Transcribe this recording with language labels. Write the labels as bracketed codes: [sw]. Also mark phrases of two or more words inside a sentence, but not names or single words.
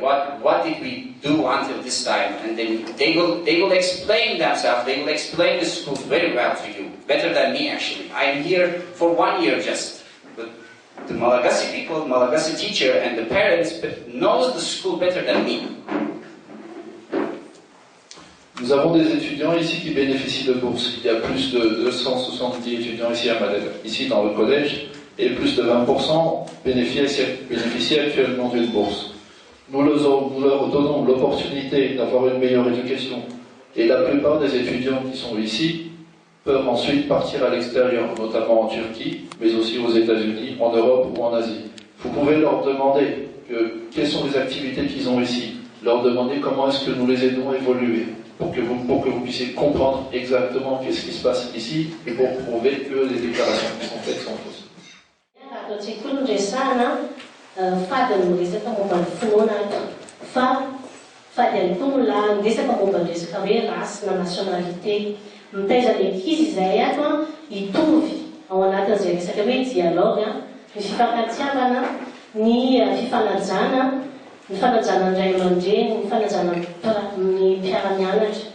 [en] What did we do until this time? And then they will explain themselves. They will explain the school very well to you, better than me actually. I'm here for 1 year just. The Malagasy people, Malagasy teacher and the parents knows the school better than me. [fr] Nous avons des étudiants ici qui bénéficient de bourses. Il y a plus de 270 étudiants ici à Madagascar, ici dans le collège, et plus de 20% bénéficient actuellement d'une bourse. Nous leur donnons l'opportunité d'avoir une meilleure éducation, et la plupart des étudiants qui sont ici peuvent ensuite partir à l'extérieur, notamment en Turquie, mais aussi aux États-Unis, en Europe ou en Asie. Vous pouvez leur demander quelles sont les activités qu'ils ont ici, leur demander comment est-ce que nous les aidons à évoluer, pour que vous puissiez comprendre exactement qu'est-ce qui se passe ici et pour prouver que les déclarations qui sont faites sont fausses. [mg] Mitaiza ny ankizy izay ato hitovy ao anatin'izay resaka hoe dialogue, ny fifankatiavana, ny fifanajana, ny fanajana ndray aman-dreny, ny fanajana ny mpiara-mianatra.